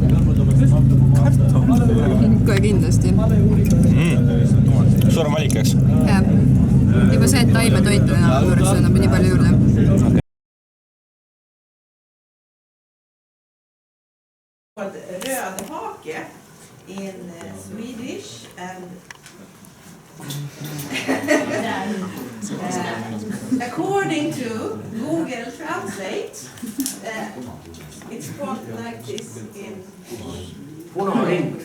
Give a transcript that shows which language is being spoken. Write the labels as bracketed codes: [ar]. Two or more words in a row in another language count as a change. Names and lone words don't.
[et] Kohe kindlasti. Suurem valik, eks? Jah. Juba see, et taimetoitu enam juures annab nii palju juurde. [sv] Röd hake [en] in Swedish and according to Google Translate, it's called like this in English.